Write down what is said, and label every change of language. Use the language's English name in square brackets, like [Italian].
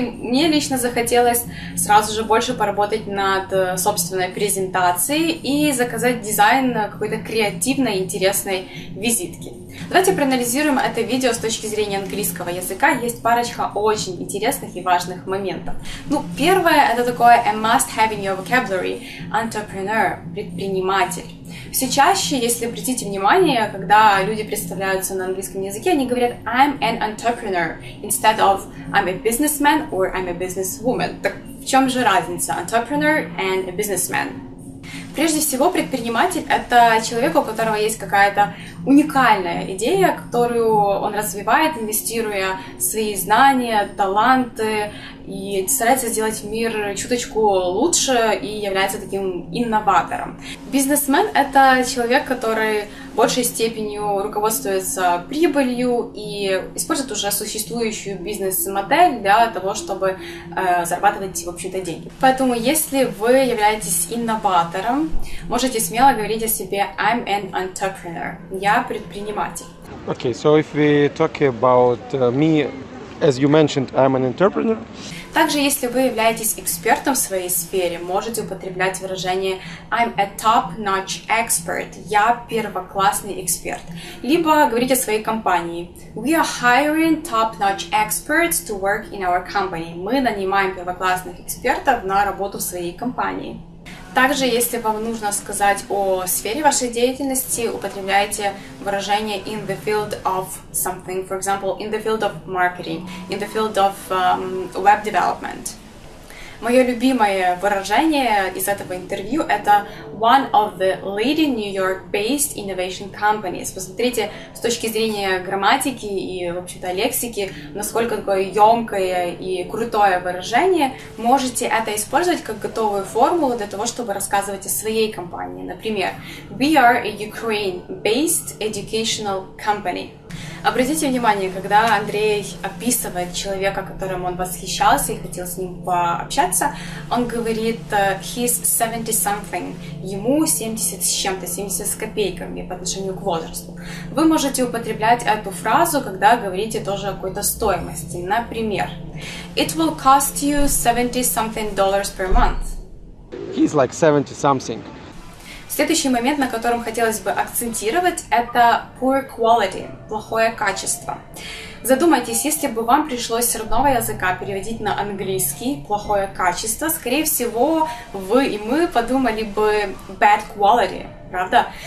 [Russian] Мне лично захотелось сразу же больше поработать над собственной презентацией и заказать дизайн какой-то креативной, интересной визитки. Давайте проанализируем это видео с точки зрения английского языка. Есть парочка очень интересных и важных моментов. Первое, это такое [English] a must have in your vocabulary, entrepreneur, [Russian] предприниматель. Все чаще, если обратите внимание, когда люди представляются на английском языке, они говорят [English] I'm an entrepreneur instead of I'm a businessman or I'm a businesswoman. [Russian] Так в чем же разница [English] entrepreneur and a businessman? [Russian] Прежде всего, предприниматель – это человек, у которого есть какая-то уникальная идея, которую он развивает, инвестируя свои знания, таланты, и старается сделать мир чуточку лучше и является таким инноватором. Бизнесмен – это человек, который большей степенью руководствуется прибылью и использует уже существующую бизнес-модель для того, чтобы зарабатывать, в общем-то, деньги. Поэтому, если вы являетесь инноватором, можете смело говорить о себе [English] I'm an entrepreneur. [Russian] Я предприниматель. [English] Okay, so if we talk about me, as you mentioned, I'm an entrepreneur. [Russian] Также, если вы являетесь экспертом в своей сфере, можете употреблять выражение [English] I'm a top-notch expert. [Russian] Я первоклассный эксперт. Либо говорить о своей компании. [English] We are hiring top-notch experts to work in our company. [Russian] Мы нанимаем первоклассных экспертов на работу в своей компании. Также, если вам нужно сказать о сфере вашей деятельности, употребляйте выражение [English] in the field of something, for example, in the field of marketing, in the field of web development. [Russian] Мое любимое выражение из этого интервью — это [English] one of the leading New York-based innovation companies. [Russian] Посмотрите, с точки зрения грамматики и, в общем-то, лексики, насколько такое емкое и крутое выражение. Можете это использовать как готовую формулу для того, чтобы рассказывать о своей компании. Например, [English] we are a Ukraine-based educational company. [Russian] Обратите внимание, когда Андрей описывает человека, которым он восхищался и хотел с ним пообщаться, он говорит [English] he's 70-something, [Russian] ему 70 с чем-то, 70 с копейками по отношению к возрасту. Вы можете употреблять эту фразу, когда говорите тоже о какой-то стоимости. Например, [English] it will cost you $70-something per month. He's like 70-something. [Russian] Следующий момент, на котором хотелось бы акцентировать, это [English] poor quality, [Russian] плохое качество. Задумайтесь, если бы вам пришлось с родного языка переводить на английский плохое качество, скорее всего, вы и мы подумали бы [English] bad quality, [Russian] правда?